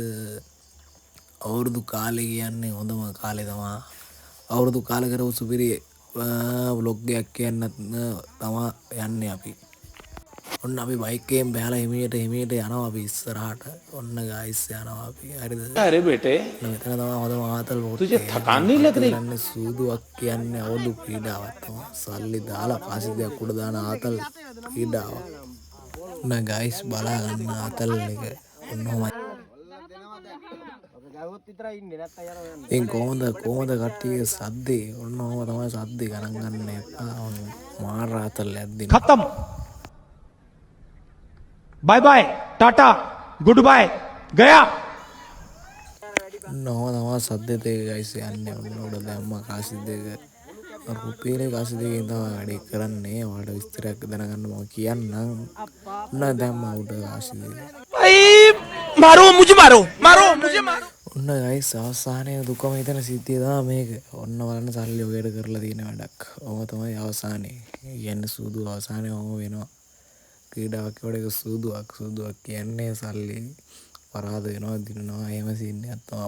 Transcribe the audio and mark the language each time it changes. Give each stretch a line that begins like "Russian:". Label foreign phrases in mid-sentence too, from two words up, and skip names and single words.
Sinhala: අවුරුදු කාලේ කියන්නේ හොඳම කාලේ තමයි. අවුරුදු කාලේ කරපු සුපිරි vlog එකක් කියන්නත් තමයි යන්නේ අපි. ඔන්න අපි බයික් එකෙන් බහලා හිමියට යනවා අපි ඉස්සරහට. ඔන්න guys යනවා අපි. හරිද?
Hindi: अरे बेटे
Sinhala: මෙතන තමයි හොඳම ආතල් පොට්ටේ.
Hindi: तुझे थकान नहीं लग रही?
Sinhala: යන්නේ සූදුවක් කියන්නේ අවුරුදු ක්‍රීඩාවක් තමයි. සල්ලි දාලා පාසිදයක් උඩ දාන ආතල් ක්‍රීඩාවක්. ඔන්න guys බලා ගන්න ආතල් එක. ඔන්නමයි. ඉතින් කොහොමද කට්ටියගේ සද්දේ ඔන්න ඔහම තමයි සද්දේ ගණන් ගන්න එපා මාර ආතල්ලයක් දෙන්න
English: खत्म bye bye tata good bye गया
Sinhala: ඔන්න ඔහම තමයි සද්දේ තේ ගයිස් යන්නේ ඔන්න උඩ දැම්මා කාසි දෙක රුපියලේ කාසි දෙකෙන් තමයි වැඩේ කරන්නේ ඔයාලට විස්තරයක් දැනගන්න මම කියන්නම් ඔන්න දැම්මා උඩ කාසි දෙක
Hindi: मारो मुझे मारो
Sinhala: ඔන්න ගයිස් අවසානයේ දුකම හිතන සිද්ධිය තමයි මේක. ඔන්න බලන්න සල්ලි ඔයගෙට කරලා තියෙන වැඩක්. ඔහම තමයි අවසානයේ. කියන්නේ සූදු අවසානයේ ඔහම වෙනවා. ක්‍රීඩාවක් වල එක සූදුවක් කියන්නේ සල්ලි පරාද වෙනවා දිනනවා එහෙම සීන් එකක් තමයි.